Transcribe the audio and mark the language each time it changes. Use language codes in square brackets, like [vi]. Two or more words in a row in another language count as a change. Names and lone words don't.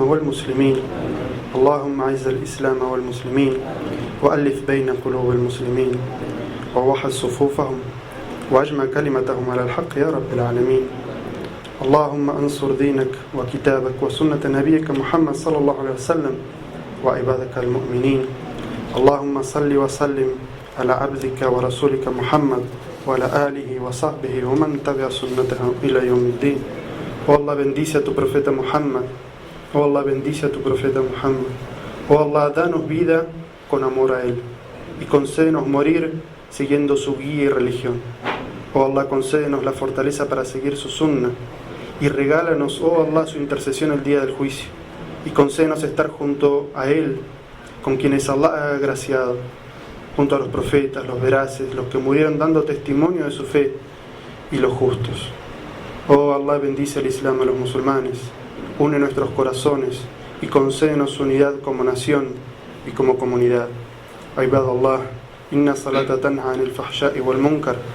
[ar] والمسلمين اللهم أعز الإسلام والمسلمين وألف بين قلوب المسلمين ووحد صفوفهم وأجمع كلمتهم على الحق يا رب العالمين اللهم انصر دينك وكتابك وسنة نبيك محمد صلى الله عليه وسلم وعبادك المؤمنين اللهم صل وسلم على عبدك ورسولك محمد وعلى آله وصحبه ومن تبع سنته إلى يوم الدين. [es] Oh Allah, bendice a tu profeta Muhammad. Oh Allah, bendice a tu profeta Muhammad. Oh Allah, danos vida con amor a él y concédenos morir siguiendo su guía y religión. Oh Allah, concédenos la fortaleza para seguir su sunna y regálanos, oh Allah, su intercesión el día del juicio, y concédenos estar junto a Él, con quienes Allah ha agraciado, junto a los profetas, los veraces, los que murieron dando testimonio de su fe, y los justos. Oh Allah, bendice al Islam y a los musulmanes, une nuestros corazones y concédenos su unidad como nación y como comunidad. [ar] عبادالله، إن الصلاة تنهى عن الفحشاء والمنكر